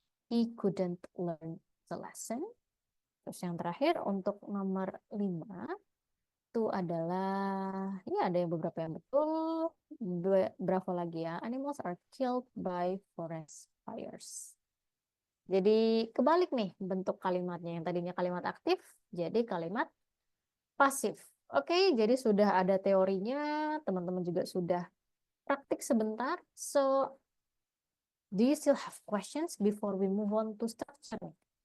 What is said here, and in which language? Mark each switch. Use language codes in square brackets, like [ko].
[en] He couldn't learn the lesson. [id] Terus yang terakhir untuk nomor 5, itu adalah, ya ada yang beberapa yang betul. Bravo lagi ya. [en] Animals are killed by forest fires. [id] Jadi kebalik nih bentuk kalimatnya. Yang tadinya kalimat aktif, jadi kalimat pasif. Oke, jadi sudah ada teorinya. Teman-teman juga sudah praktik sebentar. [en] So, do you still have questions before we move on to structure?